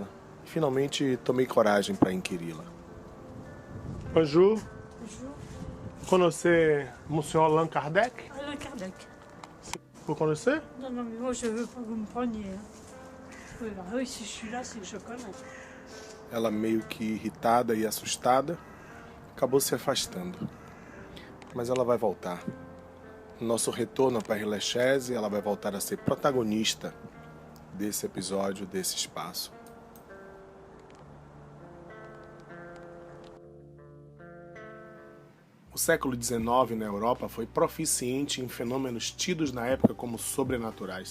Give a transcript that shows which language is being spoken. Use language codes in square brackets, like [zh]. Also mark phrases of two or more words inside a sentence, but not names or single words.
[pt] Finalmente tomei coragem para inquiri-la. [fr] Bonjour. Bonjour. Connaissez Monsieur Allan Kardec? Allan Kardec. Vous connaissez? Non, non, mais moi je veux pas que vous me preniez. Oui, si je suis là, c'est que je connais. [pt] Ela, meio que irritada e assustada, acabou se afastando. Mas ela vai voltar. No nosso retorno a Père-Lachaise, ela vai voltar a ser protagonista desse episódio, desse espaço. O século XIX na Europa foi proficiente em fenômenos tidos na época como sobrenaturais.